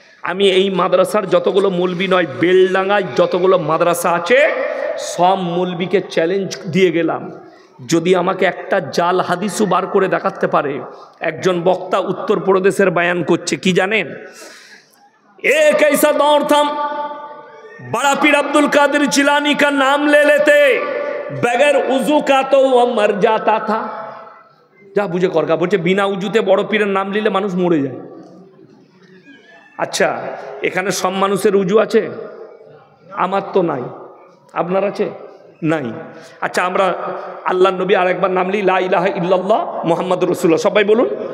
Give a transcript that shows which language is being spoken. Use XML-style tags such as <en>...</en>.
<bn>আমি এই মাদ্রাসার যতগুলো মৌলবি নয়, বেলডাঙ্গায় যতগুলো মাদ্রাসা আছে সব মৌলবিকে চ্যালেঞ্জ দিয়ে গেলাম, যদি আমাকে একটা জাল হাদিসও বার করে দেখাতে পারে। একজন বক্তা উত্তরপ্রদেশের বয়ান করছে, কি জানেন?</bn> <hi>एक ऐसा दौर था, बड़ा पीर अब्दुल कादिर जिलानी का नाम ले लेते, बगैर उजू का तो वह मर जाता था।</hi> <bn>যা বুঝে করগা বলছে, বিনা উজুতে বড় পীরের নাম নিলে মানুষ মরে যায়। আচ্ছা, এখানে সব মানুষের উজু আছে? আমার তো নাই, আপনার আছে? নাই। আচ্ছা, আমরা আল্লাহর নবী আরেকবার নাম লি,</bn> <ar>লা ইলাহা ইল্লাল্লাহ মুহাম্মাদুর রাসূলুল্লাহ,</ar> <bn>সবাই বলুন।</bn>